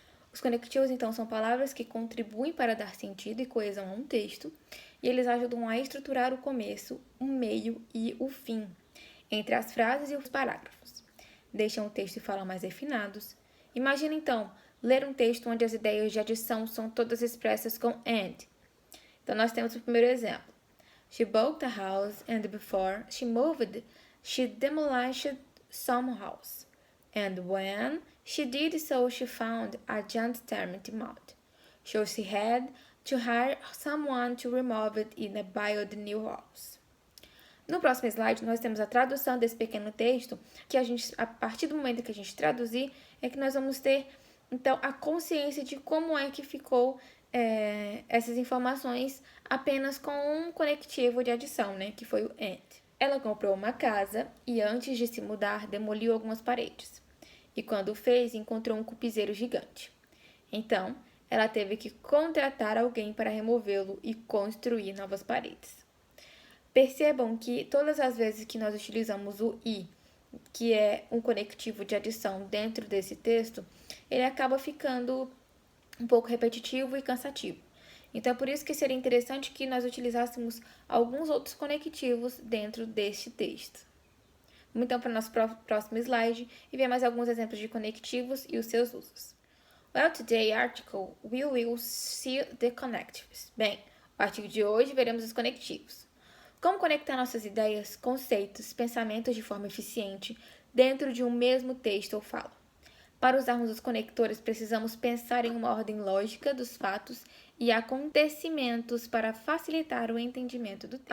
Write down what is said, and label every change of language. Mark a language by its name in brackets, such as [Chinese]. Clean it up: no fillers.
[Portuguese] Os conectivos, então, são palavras que contribuem para dar sentido e coesão a um texto, e eles ajudam a estruturar o começo, o meio e o fim, entre as frases e os parágrafos. Deixam o texto e fala mais refinados. Imagina, então, ler um texto onde as ideias de adição são todas expressas com and. Então, nós temos o primeiro exemplo. [English] She bought a house and before she moved, she demolished some house. And when she did so, she found a giant mound. So she had to hire someone to remove it and build the new house. [Portuguese] No próximo slide, nós temos a tradução desse pequeno texto, que a partir do momento que a gente traduzir, é que nós vamos ter, então, a consciência de como é que ficou essas informações apenas com um conectivo de adição, né, que foi o and. Ela comprou uma casa e antes de se mudar, demoliu algumas paredes. E quando o fez, encontrou um cupizeiro gigante. Então, ela teve que contratar alguém para removê-lo e construir novas paredes. Percebam que todas as vezes que nós utilizamos o i, que é um conectivo de adição dentro desse texto, ele acaba ficando um pouco repetitivo e cansativo. Então, é por isso que seria interessante que nós utilizássemos alguns outros conectivos dentro deste texto. Vamos então para o nosso próximo slide e ver mais alguns exemplos de conectivos e os seus usos. [English] Well, today article we will see the connectives. [Portuguese] Bem, no artigo de hoje veremos os conectivos. Como conectar nossas ideias, conceitos, pensamentos de forma eficiente dentro de um mesmo texto ou fala. Para usarmos os conectores, precisamos pensar em uma ordem lógica dos fatos e acontecimentos para facilitar o entendimento do texto.